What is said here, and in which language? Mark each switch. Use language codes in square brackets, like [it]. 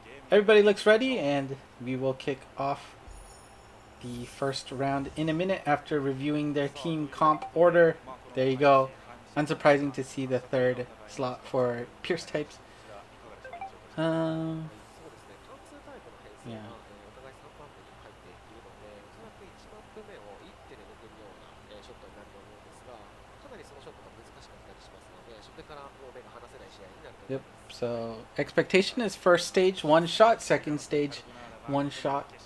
[en] Everybody looks ready, and we will kick off the first round in a minute after reviewing their team comp order. There you go. Unsurprising to see the third slot for Pierce types. [ja] そうですね、貫通タイプの編成 [en] Yeah. [ja] が、お互い3番手に入っているので、おそらく1マップ目を1手で抜けるような、ショットになると思うんですが、かなりそのショットが難しかったりしますので、初手からもう目が離せない試合になると思い [en] Yep. [ja] ます。 [en] So expectation is first stage one shot, second stage one shot.